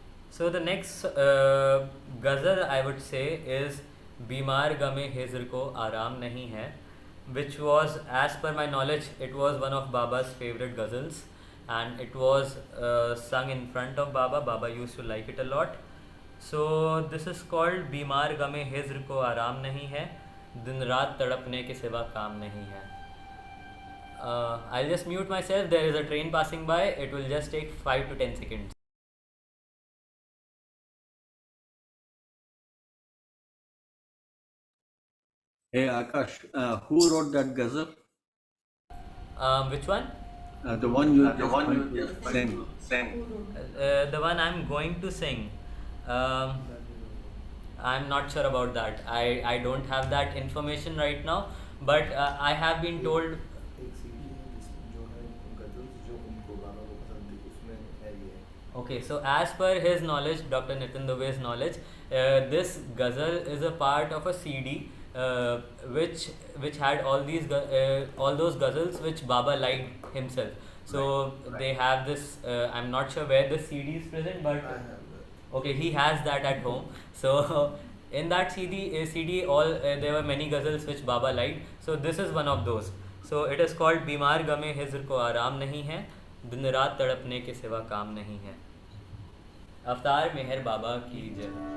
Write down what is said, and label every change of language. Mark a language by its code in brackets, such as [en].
[en] So the next ghazal I would say is [hi] बीमार गमे हिज्र को आराम नहीं है, [en] which was, as per my knowledge, it was one of Baba's favorite ghazals, and it was sung in front of Baba. Baba used to like it a lot. So this is called [hi] बीमार गमे हिज्र को आराम नहीं है, दिन रात तड़पने के सिवा काम नहीं है. [en] I'll just mute myself. There is a train passing by. It will just take 5 to 10 seconds. Hey Akash, who wrote that ghazal? Which one? The one you just sang. The one I'm going to sing. I'm not sure about that. I don't have that information right now, but I have been told. [hi] एक CD जो है गजल्स जो उनको बाबा को पसंद थी उसमें है ये। [en] Okay, so as per his knowledge, Dr. Nitin Dube's knowledge, this ghazal is a part of a CD which had all those ghazals which Baba liked himself. So Right. they have this. I'm not sure where the CD is present, but I have that. okay, he has that at home. So in that CD all there were many ghazals which Baba liked. So this is one of those. So it is called [hi] बीमार गमे हिज्र को आराम नहीं है, दिन रात तड़पने के सिवा काम नहीं है. अवतार मेहर बाबा की जय.